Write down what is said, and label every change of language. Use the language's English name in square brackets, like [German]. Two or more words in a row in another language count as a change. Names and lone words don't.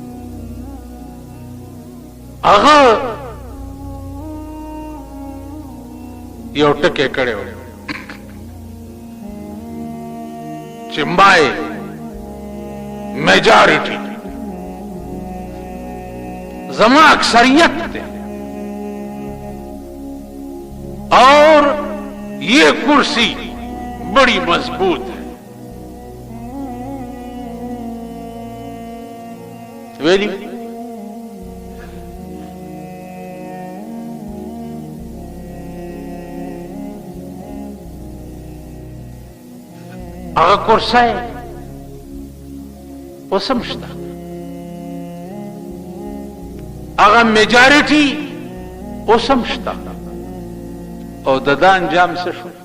[Pashto] هغه یو ټکی کړی و چې [English] my majority [Pashto] زما اکثریت دی [Urdu] اور یہ کرسی بڑی مضبوط ہے. [Pashto] ویلی هغه کرسی اوس هم شته، هغه میجارټي اوس هم شته، او د ده انجام څه شو؟